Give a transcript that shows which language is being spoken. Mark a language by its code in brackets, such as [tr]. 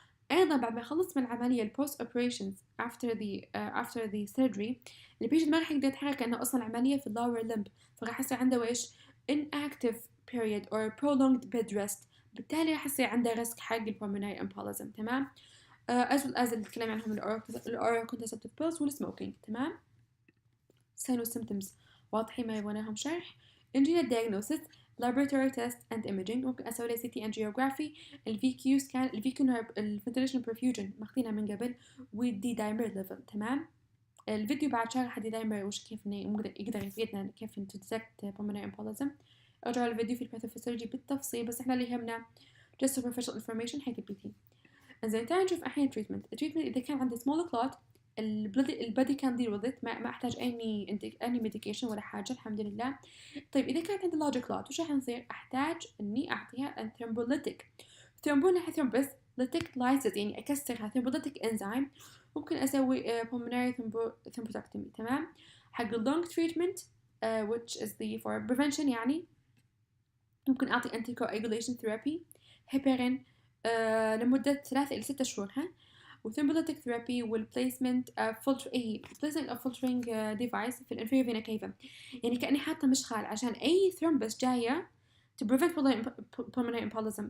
[ar] أيضا بعد ما يخلص من العملية post operations after the surgery البيشنت ما راح يقدر يتحرك لأنه أصلا عملية في lower limb فراح يصير عنده وإيش inactive period or prolonged bed rest. بالتالي راح يصير عنده ريسك حق pulmonary embolism. تمام. [en] as well as اللي تكلم عنهم oral contraceptive pills والsmoking. [ar] تمام. signs و symptoms واضحين ما يبغونهم شرح. [en] نجي للdiagnosis laboratory test and imaging. [ar] ممكن أسوي لي CT angiography الVQ scan الVQ ventilation perfusion ماخذينها من قبل والدي دايمر level. تمام. الفيديو بعد شرح دي دايمر وش كيف إنه يقدر يفيدنا كيف detect pulmonary embolism. أرجع الفيديو في الباثوفيسيولوجي بالتفصيل بس إحنا اللي يهمنا just superficial information حق البي. إنزين تعال نشوف الحين treatment. إذا كان عندي small clot البادي كان deal with it ما أحتاج any medication ولا حاجة الحمد لله. طيب إذا كانت عندي large clot وش راح نصير؟ أحتاج إني أعطيها thrombolytic. thrombolytic lysis يعني أكسرها thrombolytic enzyme. ممكن أسوي pulmonary thrombectomy. تمام. حق long treatment which is the for prevention يعني ممكن أعطي anticoagulation therapy heparin لمدة 3 إلى 6 شهور. وثرومبوليتيك ثيرابي والبليسمنت placement of filtering device في الانفيريور فينا كيفا. يعني كأني حاطة مشغال عشان أي ثرومبس جاية to prevent pulmonary embolism.